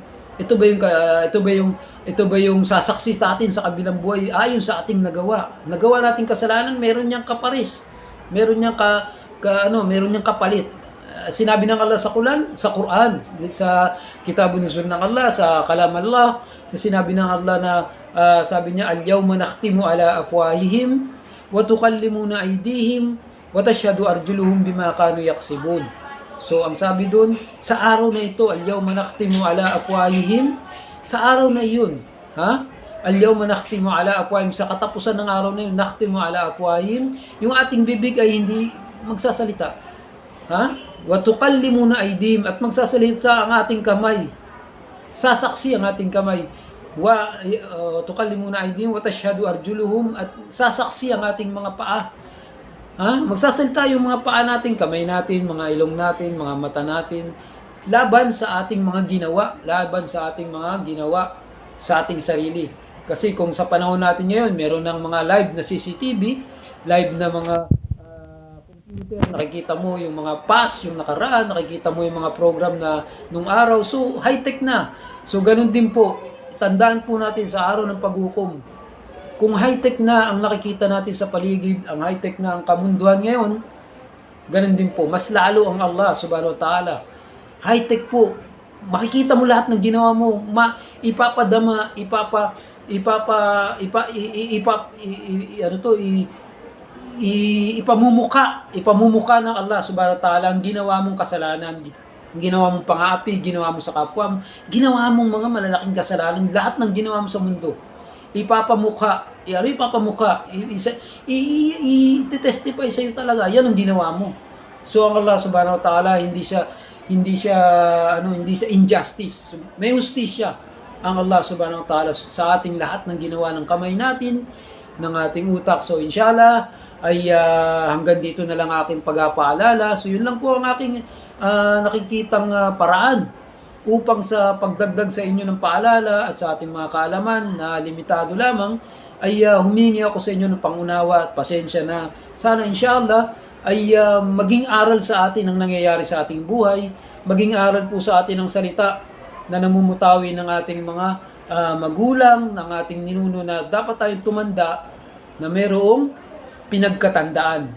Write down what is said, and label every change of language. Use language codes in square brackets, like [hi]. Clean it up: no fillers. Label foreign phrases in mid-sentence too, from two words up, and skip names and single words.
[tl] Ito ba yung sasaksi natin sa kabilang buhay ayon sa ating nagawa? Nagawa nating kasalanan, meron niyang kaparis. Meron niyang meron niyang kapalit. Sinabi ng Allah sa Quran, sa [ar] كتاب نزول [tl] ng Allah, sa [ar] كلام الله, [tl] sa sinabi ng Allah na sabi niya, [ar] "اليوم نختم على أفواههم وتكلمنا أيديهم وتشهد أرجلهم بما كانوا يكسبون." [tl] So ang sabi doon, sa araw na ito, [ar] "اليوم نختم على أفواههم", [tl] sa araw na iyon, [ar] "اليوم نختم على أفواههم", [tl] sa katapusan ng araw na iyon, [ar] نختم على أفواههم, [tl] yung ating bibig ay hindi magsasalita. [ar] وتكلمنا أيديهم, [tl] at magsasalita ang ating kamay. Sasaksi ang ating kamay. [ar] وتكلمنا أيديهم وتشهد أرجلهم, [tl] at sasaksi ang ating mga paa. Magsasalita yung mga paa natin, kamay natin, mga ilong natin, mga mata natin, laban sa ating mga ginawa, sa ating sarili. Kasi kung sa panahon natin ngayon, meron ng mga live na CCTV, live na mga computer, nakikita mo yung mga past, yung nakaraan, nakikita mo yung mga program na nung araw. So, high-tech na. So, ganun din po. Tandaan po natin sa araw ng paghukom. Kung high-tech na ang nakikita natin sa paligid, ang high-tech na ang kamunduhan ngayon, ganun din po. Mas lalo ang Allah [ar] سبحانه وتعالى. [tl] High-tech po. Makikita mo lahat ng ginawa mo. Ipapadama, ipamumuka ng Allah [ar] سبحانه وتعالى [tl] ang ginawa mong kasalanan, ang ginawa mong pang-aapi, ginawa mo sa kapwa mo, ginawa mong mga malalaking kasalanan, lahat ng ginawa mo sa mundo. Ipapamukha, i-testify sa iyo talaga, yan ang ginawa mo. So ang Allah [ar] سبحانه وتعالى [tl] hindi siya injustice. May justisya ang Allah [ar] سبحانه وتعالى [tl] sa ating lahat ng ginawa ng kamay natin, ng ating utak. So inshallah ay hanggang dito na lang aking pagpapaalala. So yun lang po ang aking nakikitang paraan upang sa pagdagdag sa inyo ng paalala at sa ating mga kaalaman na limitado lamang, ay humingi ako sa inyo ng pangunawa at pasensya na sana inshallah ay maging aral sa atin ang nangyayari sa ating buhay, maging aral po sa atin ang salita na namumutawi ng ating mga magulang, ng ating ninuno na dapat tayong tumanda na mayroong pinagkatandaan.